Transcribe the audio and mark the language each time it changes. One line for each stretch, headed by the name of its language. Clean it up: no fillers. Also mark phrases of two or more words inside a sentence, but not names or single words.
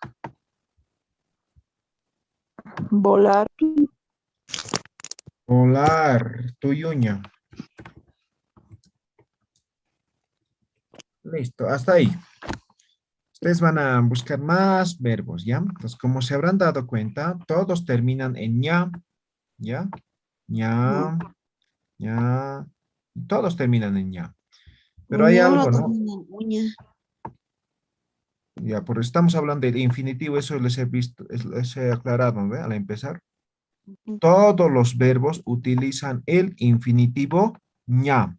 Spanish: Volar. Volar, tuyuña. Listo, hasta ahí. Ustedes van a buscar más verbos, ¿ya? Entonces, como se habrán dado cuenta, todos terminan en ña, ¿ya? ña, ña, todos terminan en ña. Pero hay Uñulo algo, ¿no? termina en uña. Ya, porque estamos hablando del infinitivo, eso les he visto, les he aclarado, ¿ve? Al empezar. Todos los verbos utilizan el infinitivo ña.